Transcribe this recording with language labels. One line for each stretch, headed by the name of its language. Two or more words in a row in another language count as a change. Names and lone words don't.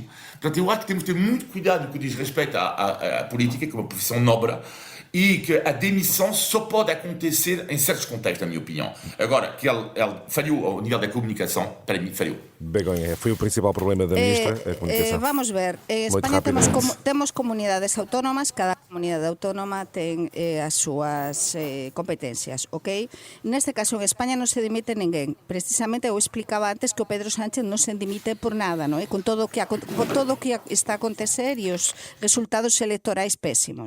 Portuguese: Portanto, eu acho que temos que ter muito cuidado no que diz respeito à política, que é uma profissão nobre, e que a demissão só pode acontecer em certos contextos, na minha opinião. Agora, que ele falhou ao nível da comunicação, para mim, falhou. Begonha, foi o principal problema da ministra, a comunicação.
Galician: Vamos ver, en España temos comunidades autónomas, cada comunidade autónoma ten as súas competencias, ok? Neste caso, en España non se dimite ninguén. Precisamente, eu explicaba antes que o Pedro Sánchez non se dimite por nada, non é? Por todo o que está a acontecer e os resultados electorais pésimos.